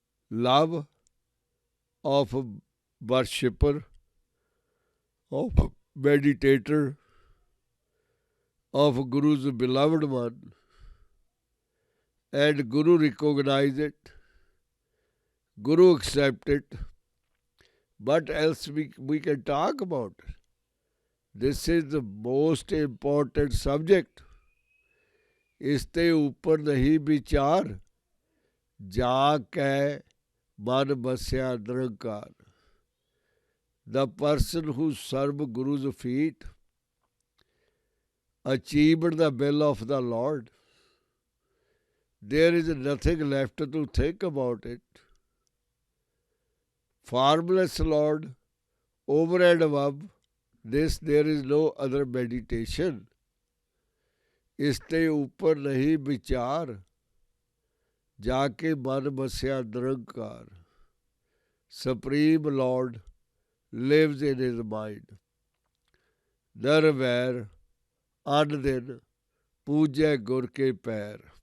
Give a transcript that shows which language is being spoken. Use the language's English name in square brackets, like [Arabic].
[English] Love of a worshipper, of a meditator, of Guru's beloved one, and Guru recognize it, Guru accept it. What else we can talk about? This is the most important subject. [Punjabi] इसते ऊपर नहीं विचार, जाके मन बस्या निरंकार. [English] The person who served Guru's feet achieved the will of the Lord. There is nothing left to think about it. Formless Lord, over and above this there is no other meditation. [Punjabi] इसते ऊपर नहीं विचार, जाके मन बस्या निरंकार. [English] Supreme Lord lives in his mind. [Punjabi] Nirvair an din पूजे गुर के पैर.